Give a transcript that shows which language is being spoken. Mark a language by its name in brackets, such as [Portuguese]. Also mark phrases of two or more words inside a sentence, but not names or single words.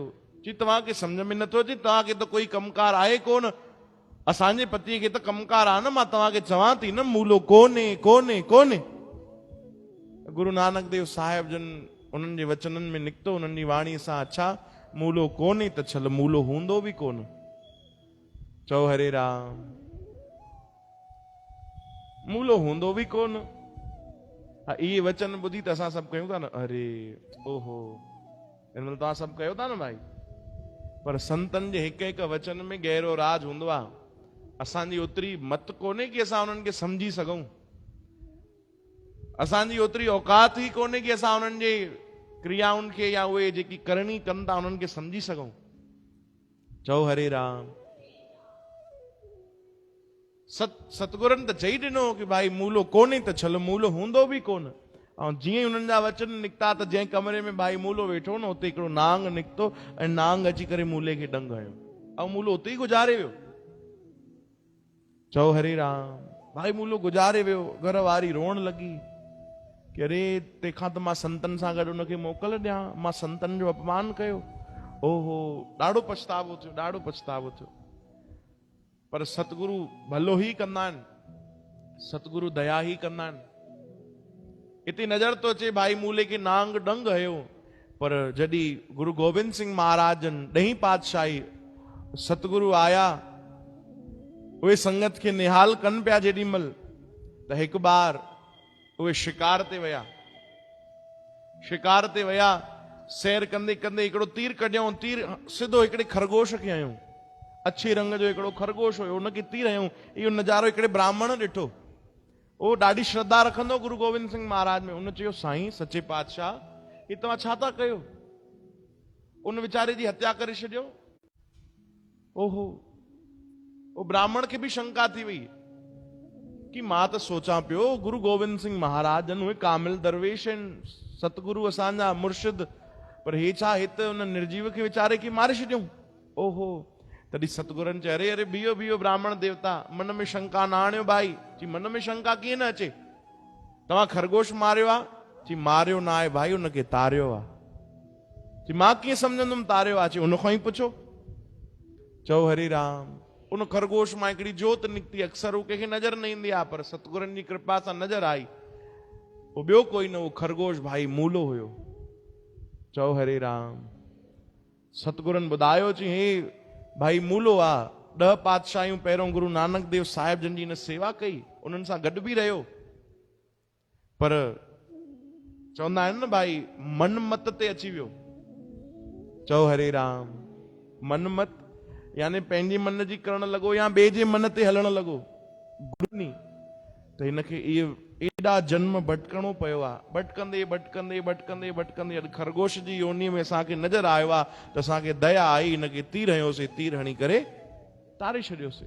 [Sindhi] चई तव्हांखे सम्झ में नथो अचे, तव्हांखे त कोई कमकार आहे कोन, असांजे पतीअ खे त कमकार आहे न, मां तव्हांखे चवां थी न मूलो कोन्हे। गुरु नानक देव साहिब जन उन्हनि जे वचननि में निकितो, उन्हनि जी वाणीअ सां, अच्छा मूलो कोन्हे त छल मूलो हूंदो बि कोन। चओ हरे राम, मूलो हूंदो बि कोन। इहे वचन ॿुधी त असां सभु कयूं था न, अरे ओहो, हिन महिल तव्हां सभु कयो था न भाई। पर संतनि जे हिकु वचन में गहरो राज हूंदो आहे। असांजी ओतिरी मत कोन्हे कि असां उन्हनि खे सम्झी सघूं, असांजी ओतिरी औकात ई कोन्हे कि असां उन्हनि जे क्रियाउनि खे या उहे जेकी करणी कनि था उन्हनि खे सम्झी सघूं। चओ हरे राम। सतगुरनि त चई ॾिनो कि भाई मूलो कोन्हे त छल मूलो हूंदो बि कोन। ऐं जीअं उन्हनि जा वचन निकिता त जंहिं कमरे में भाई मूलो वेठो न, उते हिकिड़ो नांग निकितो ऐं नांग अची करे मूले खे डंग हयो ऐं मूलो उते ई गुज़ारे वियो। चओ हरे राम। भाई मूलो गुज़ारे वियो। घर वारी रोअण लॻी कि अरे तंहिंखां त मां संतनि सां गॾु उनखे मोकल ॾियां, मां संतनि जो अपमान कयो। ओहो, ॾाढो पछतावो थियो। पर सतगुरु भलो ही कंदा आहिनि, सतगुरु दया ही कंदा आहिनि। इते नज़र तो अचे भाई मूले खे नांग डंग हयो, पर जॾहिं गुरु गोबिंद सिंह महाराज जन 10वीं पातशाही सतगुरु आया, उहे संगत खे निहाल कनि पिया जेॾी महिल, त हिकु बार उहे शिकार ते विया। सैर कंदे कंदे हिकिड़ो तीर कढियऊं, तीर सिधो हिकिड़े खरगोश खे हयूं। अछे रंग जो हिकिड़ो खरगोश हुयो, उनखे तीर हयूं। इहो नज़ारो हिकिड़े ब्राह्मण ॾिठो, उहो ॾाढी श्रद्धा रखंदो गुरु गोबिंद सिंह महाराज में। उन चयो, साईं सचे पातशाह, ही तव्हां छा था कयो? उन वीचारे जी हत्या करे छॾियो। ओहो, उहो ब्राह्मण खे बि शंका थी वई, कि मां तो सोचा पियो गुरु गोविंद सिंह महाराज जन उहे कामिल दरवेश आहिनि, सतगुरु असांजा मुर्शिद, पर हे छा हिते उन निर्जीव खे वीचारे खे मारे छॾियऊं। ओहो, तॾहिं सतगुरनि चयो अरे अरे बीहो बीहो ब्राह्मण देवता, मन में शंका न आणियो भाई। चई मन में शंका कीअं न अचे, तव्हां खरगोश मारियो आहे? चई मारियो न आहे भाई, उनखे तारियो आहे। चई मां कीअं सम्झंदुमि तारियो आहे? चई उनखां ई पुछो। चओ हरि राम। उन खरगोश मां हिकिड़ी जोत निकिती, अक्सर हू कंहिंखे नज़र न ईंदी आहे, पर सतगुरनि जी कृपा सां नज़र आई। पोइ ॿियो कोई न, उहो खरगोश भाई मूलो हुयो। चओ हरे राम। सतगुरनि ॿुधायो, चई हे भाई मूलो आहे, 10 पातशाहियूं पहिरियों गुरु नानक देव साहिब जन जी हिन सेवा कई, उन्हनि सां गॾु बि रहियो, पर चवंदा आहिनि न भाई मन मत ते अची वियो। चओ हरे राम। मन मत यानी पंहिंजे मन जी करण लॻो या ॿिए जे मन ते हलण लॻो, गुरु नी त हिनखे इहे एॾा जन्म भटकणो पियो आहे। भटकंदे भटकंदे भटकंदे भटकंदे अॼु खरगोश जी योनी में असांखे नज़र आयो आहे, त असांखे दया आई, हिनखे तीर हयोसीं, तीर हणी करे तारे छॾियोसीं।